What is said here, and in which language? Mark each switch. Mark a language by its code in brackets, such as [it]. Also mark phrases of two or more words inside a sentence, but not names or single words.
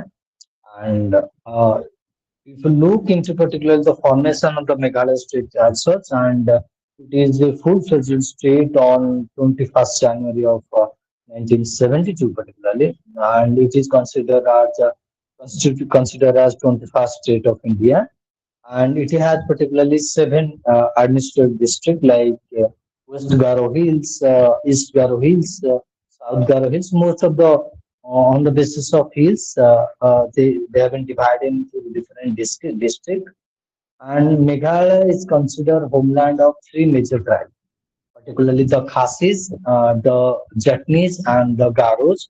[en] And if you look into particularly the formation of the Meghalaya state as such, and it is a full-fledged state on 21st January of 1972 particularly, and it is considered as 21st state of India, and it has particularly seven administrative districts like West Garo Hills, East Garo Hills, South Garo Hills. Most of the on the basis of hills, they have been divided into different districts. And Meghalaya is considered homeland of three major tribes, particularly the Khasis, the Jatnis, and the Garos.